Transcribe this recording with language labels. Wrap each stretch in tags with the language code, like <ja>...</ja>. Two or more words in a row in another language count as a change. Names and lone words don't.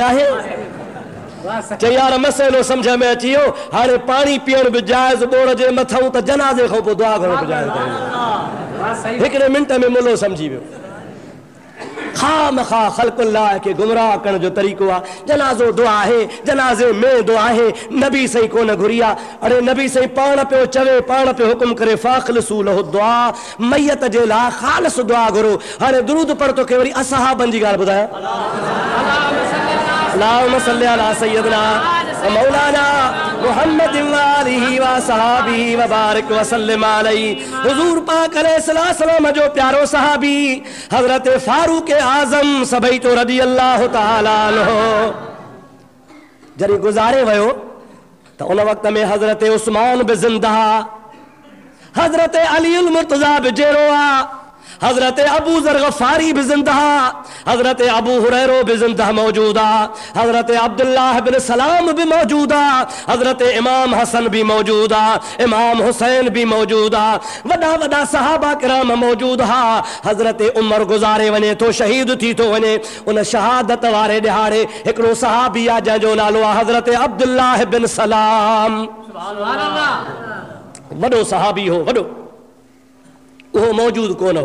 <sd>आहे चई यार मसइलो सम्झ में अची वियो हाणे पाणी पीअण बि जाइज़ ॿोड़ जे मथां त जनाज़े खां पोइ दुआ करणु बि जाइज़ हिकिड़े मिंट में मुलो सम्झी वियो खामखा ख़ल्क़ुल्लाह खे गुमराह करण जो तरीक़ो आहे जनाज़ो दुआ आहे जनाज़े में दुआ आहे नबी सही कोन घुरी आहे अरे नबी सही पाण पियो चवे पाण पियो हुकुम करे</sd> <ar>فأخلصوا له الدعاء</ar> <sd>मैयत जे लाइ ख़ालिस दुआ घुरो हाणे दुरूद पढ़ तोखे वरी असहाबनि जी ॻाल्हि ॿुधायां</sd> <ar>اللهم صل على سيدنا و مولانا محمد و آله و صحبه و بارك و سلم عليه</ar> <sd>हुजूर पाक</sd> <ar>عليه السلام</ar> <sd>जो प्यारो सहाबी हज़रत फारूक आज़म सभई तो</sd> <ar>رضي الله تعالى</ar> <sd>अन्हु जॾहिं गुज़ारे वियो त उन वक़्त में हज़रत उस्मान बि ज़िंदा हज़रत अली मुर्तज़ा बि जेरो आहे हजरत अबू ज़र गफ़ारी भी ज़िंदा, हजरत अबू हुरैरा भी ज़िंदा मौजूदा, हजरत अब्दुल्लाह बिन सलाम भी मौजूदा, हजरत इमाम हसन भी मौजूदा, इमाम हुसैन भी मौजूदा, वॾा वॾा सहाबा किराम मौजूद हा। हजरत उमर गुज़ारे वञे तो शहीद थी तो वञे, उन शहादत वारे ॾिहाड़े हिकिड़ो सहाबी आहे जंहिंजो नालो आहे हजरत अब्दुल्लाह बिन सलाम। वॾो सहाबी हो, वॾो, उहो मौजूद कोन हो।</sd>